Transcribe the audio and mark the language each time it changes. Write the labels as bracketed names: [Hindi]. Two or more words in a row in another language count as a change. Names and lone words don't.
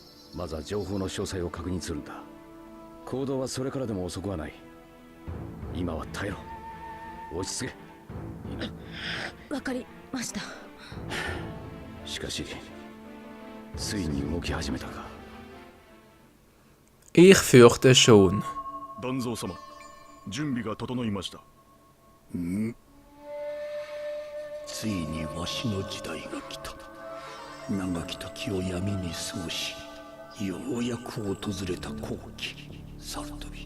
[Japanese] まずは情報の詳細を確認するんだ。行動はそれからでも遅くはない。今は耐えろ。落ち着け。いいな。わかりました。しかし、ついに動き始めたか。 [German] Ich fürchte schon. [Japanese] 団蔵様、準備が整いました。ついにわしの時代が来た。長き時を闇に過ごし、ようやく訪れた好機、サルトビ。